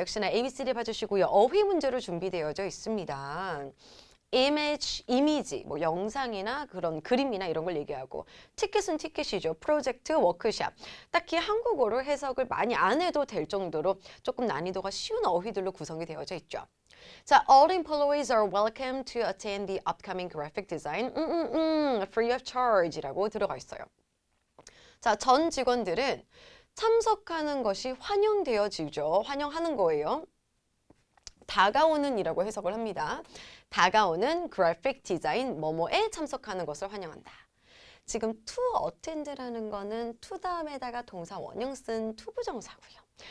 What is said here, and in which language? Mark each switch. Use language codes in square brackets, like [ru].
[ko] 역시나 ABCD 봐주시고요. 어휘 문제로 준비되어져 있습니다. 이미지, 뭐 영상이나 그런 그림이나 이런 걸 얘기하고 티켓은 티켓이죠. 프로젝트, 워크샵. 딱히 한국어로 해석을 많이 안 해도 될 정도로 조금 난이도가 쉬운 어휘들로 구성이 되어져 있죠. [en] 자, all employees are welcome to attend the upcoming graphic design free of charge [ko] 라고 들어가 있어요. 자, 전 직원들은 참석하는 것이 환영되어지죠. 환영하는 거예요. 다가오는 이라고 해석을 합니다. 다가오는 그래픽 디자인 뭐뭐에 참석하는 것을 환영한다. 지금 to attend라는 거는 to 다음에다가 동사 원형 쓴 투부정사고요.